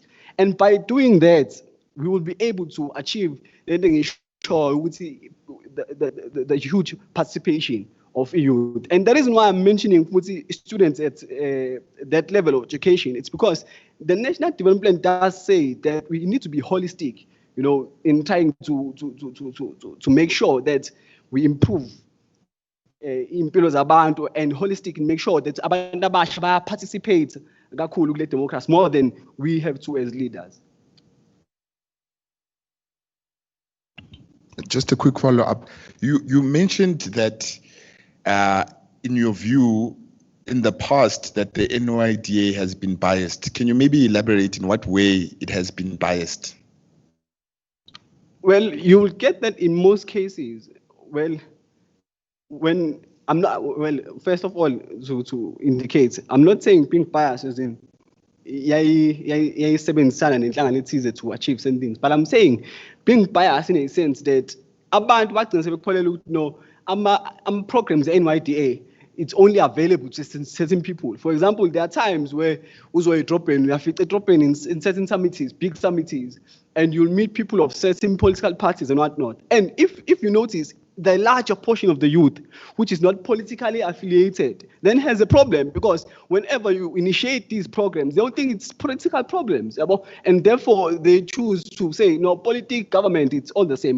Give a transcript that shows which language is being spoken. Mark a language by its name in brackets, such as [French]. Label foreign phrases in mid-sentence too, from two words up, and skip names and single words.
[English] And by doing that, we will be able to achieve the huge participation of youth. And the reason why I'm mentioning students at that level of education, it's because the National Development Plan does say that we need to be holistic, in trying to make sure that we improve [Zulu] impilo zabantu, [English] and holistic, and make sure that [Zulu] abantu abasha [English] participate [Zulu] kakhulu kule [English] democracy more than we have to as leaders. Just a quick follow-up. You mentioned that in your view, in the past, that the NYDA has been biased. Can you maybe elaborate in what way it has been biased? Well, you will get that in most cases. Well, when I'm not, well, first of all, to indicate, I'm not saying being biased as in to achieve certain things, but I'm saying being biased in a sense that [Zulu] abantu bagcina sebekholelwa ukuthi [English] no, programs NYDA, it's only available to certain people. For example, there are times where you drop in in certain committees, big committees, and you'll meet people of certain political parties and whatnot. And if you notice, the larger portion of the youth, which is not politically affiliated, then has a problem, because whenever you initiate these programs, they don't think it's political problems, and therefore they choose to say, no, politics, government, it's all the same.